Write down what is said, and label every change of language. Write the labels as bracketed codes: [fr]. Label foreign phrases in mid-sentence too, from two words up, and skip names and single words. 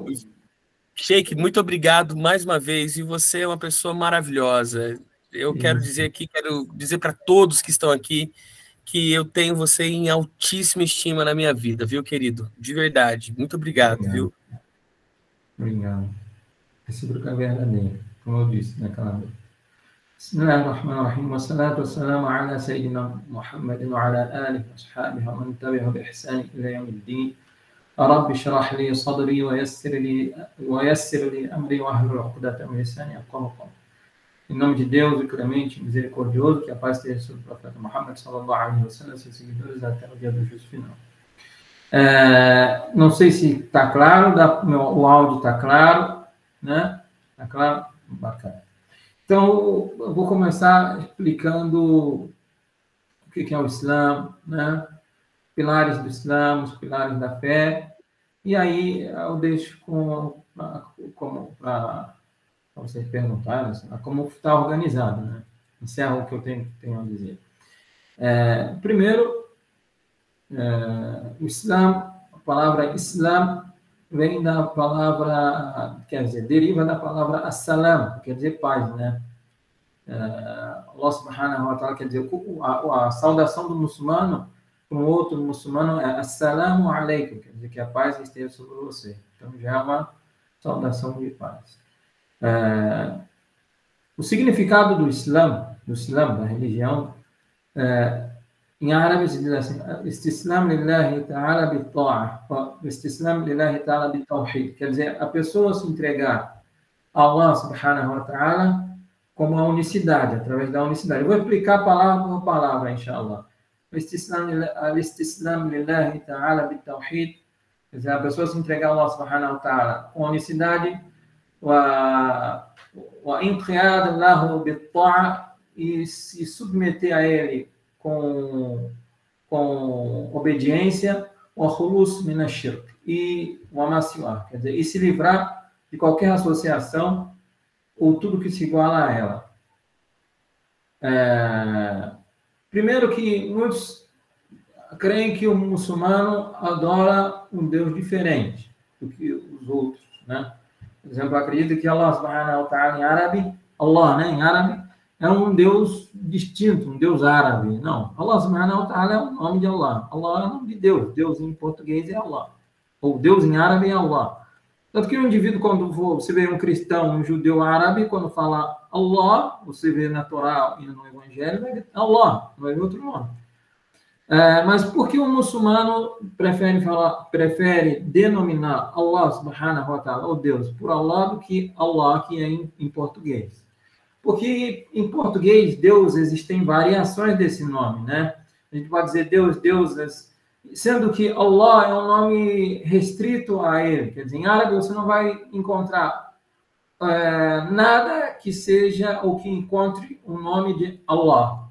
[pt] Sheikh, muito obrigado mais uma vez, e você é uma pessoa maravilhosa. Eu quero dizer aqui, quero dizer para todos que estão aqui que eu tenho você em altíssima estima na minha vida, viu, querido? De verdade. Muito obrigado, viu? Obrigado. Recíproca verdadeira, como eu disse naquela vez. [ar] بسم الله الرحمن الرحيم. والصلاة والسلام على سيدنا محمد وعلى آله وأصحابه ومن تبعه بإحسان إلى يوم الدين. رب اشرح لي صدري ويسر لي أمري واحلل عقدة من لساني يفقهوا قولي. [pt] Em nome de Deus, o clemente, misericordioso, que a paz esteja sobre o profeta Muhammad, [ar] صلى الله عليه وسلم, [pt] seus seguidores até o dia do juízo final. Não sei se está claro, o áudio está claro, né? Está claro? Bacana. Então, eu vou começar explicando o que é o Islã, né? Pilares do Islã, os pilares da fé, e aí eu deixo para vocês perguntarem como está organizado, né? Encerro o que eu tenho a dizer. Primeiro, o Islã, a palavra Islã vem da palavra, quer dizer, deriva da palavra as-salam, quer dizer paz, né? [ar] الله سبحانه وتعالى [pt] quer dizer, a saudação do muçulmano para um outro muçulmano é [ar] السلام عليكم, [pt] quer dizer que a paz esteja sobre você. Então já é uma saudação de paz. O significado do Islã, da religião, em árabe se diz assim: [ar] استسلام لله تعالى بالطاعة، استسلام لله تعالى بالتوحيد, [pt] quer dizer, a pessoa se entregar a [ar] الله سبحانه وتعالى [pt] como a unicidade, através da unicidade. Eu vou explicar palavra por palavra, inshallah. [ar] الاستسلام لله تعالى بالتوحيد, [pt] quer dizer, a pessoa se entregar a [ar] الله سبحانه وتعالى [pt] com a unicidade, [ar] والانقياد له بالطاعة, [pt] e se submeter a ele com obediência, [ar] والخلوص من الشرك, e وما سوى, [pt] quer dizer, e se livrar de qualquer associação ou tudo que se iguala a ela. Primeiro que muitos creem que o muçulmano adora um Deus diferente do que os outros, né? Por exemplo, acredita que [ar] الله سبحانه وتعالى [pt] em árabe, Allah, né, em árabe, é um Deus distinto, um Deus árabe. Não, [ar] الله سبحانه وتعالى [pt] é o nome de Allah. Allah é o nome de Deus. Deus em português é Allah. Ou Deus em árabe é Allah. Tanto que o indivíduo, quando você vê um cristão, um judeu árabe, quando fala Allah, você vê na Torá e no Evangelho, vai dizer Allah, não vai ver outro nome. Mas por que o muçulmano prefere denominar [ar] الله سبحانه وتعالى, [pt] ou Deus, por Allah, do que Allah, que é em português? Porque em português, Deus, existem variações desse nome, né? A gente pode dizer Deus, deuses, sendo que Allah é um nome restrito a ele. Quer dizer, em árabe você não vai encontrar nada que seja ou que encontre o nome de Allah.